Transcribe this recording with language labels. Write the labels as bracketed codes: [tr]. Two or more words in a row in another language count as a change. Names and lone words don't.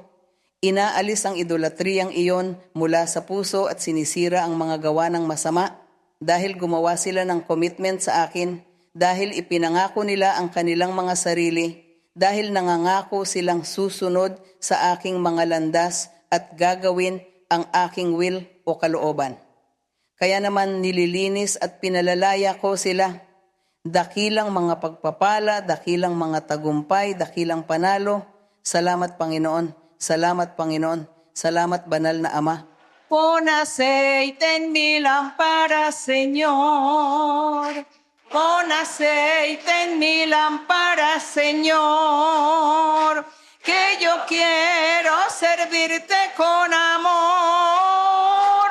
[tl] Inaalis ang idolatriyang iyon mula sa puso at sinisira ang mga gawa ng masama dahil gumawa sila ng commitment sa akin, dahil ipinangako nila ang kanilang mga sarili, dahil nangangako silang susunod sa aking mga landas at gagawin ang aking will o kalooban. Kaya naman nililinis at pinalalaya ko sila. Dakilang mga pagpapala, dakilang mga tagumpay, dakilang panalo. Salamat, Panginoon. Salamat, Panginoon. Salamat, banal na Ama. [es] Pon aceite en mi lámpara, Señor. Pon aceite en mi lámpara, Señor. Que yo quiero servirte con amor.